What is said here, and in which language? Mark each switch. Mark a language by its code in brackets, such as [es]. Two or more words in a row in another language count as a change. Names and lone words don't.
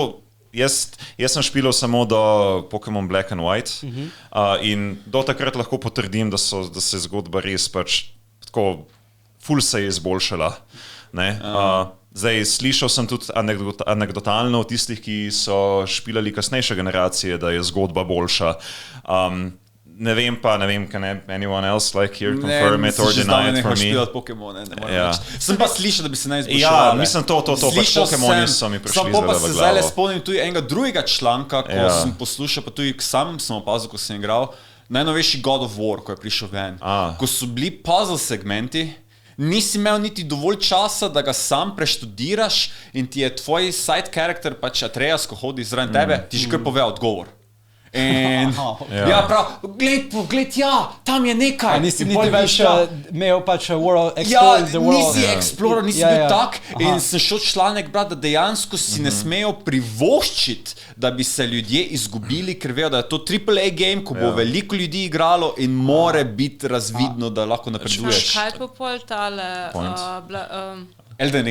[sl] Jaz sem špilal samo do Pokémon Black and White in do takrat lahko potrdim, da se zgodba res pač tako ful se je izboljšala. Zdaj, slišal sem tudi anekdotalno od tistih, ki so špilali kasnejše generacije, da je zgodba boljša. Ne vem, [en] can anyone else like here confirm it or deny it for me? [sl] Sem pa slišal, da bi se naj izboljšala. Ja, mislim to, pač Pokémoni so mi prišli zdaj v glavo. Pa se zdaj spomnim tudi enega drugega članka, ko sem poslušal, pa tudi sam sem opazil, ko sem igral, najnovejši God of War, ko je prišel ven. Ko so bili puzzle segmenti, nisi imel niti dovolj časa, da ga sam preštudiraš in ti je tvoj [en] side character, [sl] pač Atreus, ko hodi zraven tebe, ti že kar pove odgovor. Pogled, tam je nekaj. Nisi niti več imel pač [en] exploring the world. [sl] Nisi explorer, nisi bil tak in sem šel članek brati, da dejansko si ne smejo privoščiti, da bi se ljudje izgubili, ker vejo, da je to [en] AAA game, [sl] ko bo veliko ljudi igralo in more biti razvidno, da lahko napreduješ. Kaj pa pol tale... Elden Ring.